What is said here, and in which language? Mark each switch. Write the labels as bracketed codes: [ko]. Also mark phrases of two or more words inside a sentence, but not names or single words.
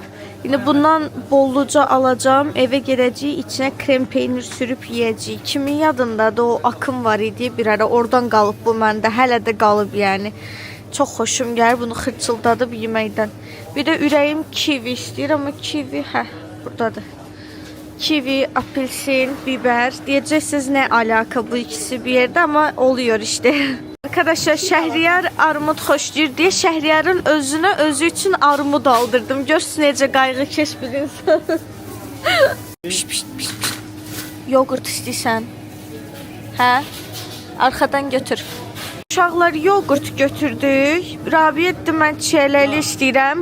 [az] İndi bundan bolluca alacağım, evə gedəcəyik, içinə krem peynir sürüb yeyəcəyik. Kimin yadındadır o akım var idi bir ara, oradan qalıb bu məndə, hələ də qalıb yəni. Çox xoşum gəlir bunu xırçıldadıb yeməkdən. Bir də ürəyim kivi istəyir, amma kivi, buradadır. Kivi, apelsin, biber. [tr] Diyeceksiniz ne alaka bu ikisi bir yerde ama oluyor işte. [az] Arkadaşlar Şəhriyar armud xoşlayır diye Şəhriyarın özü için armud aldırdım. Görsün necə qayğıkeş bir insan. Piş. Yoğurt istəyirsən? Hə? Arxadan götür. Uşaqlar yoğurt götürdük. Rabiyə dedi mən çiyələli istəyirəm.